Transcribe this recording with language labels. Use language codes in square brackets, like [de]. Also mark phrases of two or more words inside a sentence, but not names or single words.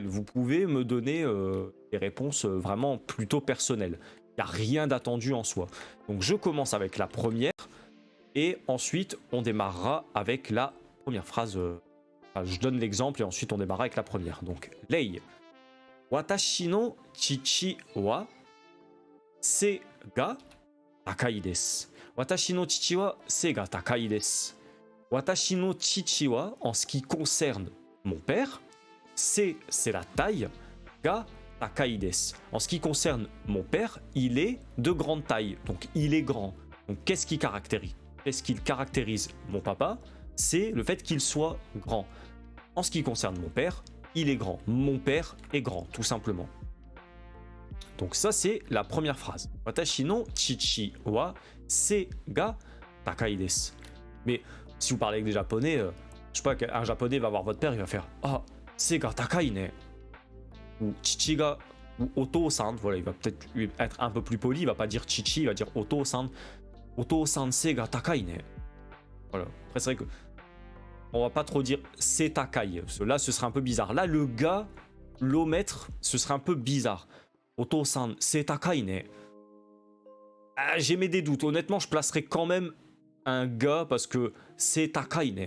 [fr] Vous pouvez me donner des réponses vraiment plutôt personnelles. Il n'y a rien d'attendu en soi. Donc je commence avec la première et ensuite on démarrera avec la première phrase. Je donne l'exemple et ensuite on démarrera avec la première. Donc, [ja] lei. 私の父は背が高いです. 私の父は背が高いです。私の父は, [fr] en ce qui concerne mon père, c'est la taille, [ja] が高いです. [fr] En ce qui concerne mon père, il est de grande taille, donc il est grand. Donc qu'est-ce qui caractérise mon papa? C'est le fait qu'il soit grand. En ce qui concerne mon père, il est grand. Mon père est grand, tout simplement. Donc ça, c'est la première phrase. [ja] 私の父は背が高いです. [fr] Mais si vous parlez avec des japonais, je sais pas, un japonais va voir votre père, il va faire ah, [ja] 背が高いね. [fr] Ou [ja] 父が, [fr] ou oto-san, voilà, il va peut-être être un peu plus poli, il va pas dire chichi, il va dire oto-san. [ja] お父さん背が高いね. [fr] Voilà. Après, c'est vrai que on va pas trop dire c'est takai. Là, ce serait un peu bizarre. Là, le ga, l'omettre, ce serait un peu bizarre. [ja] お父さん、せ高いね. [fr] Ah, j'ai mes des doutes. Honnêtement, je placerai quand même un ga parce que c'est [ja] 高いね.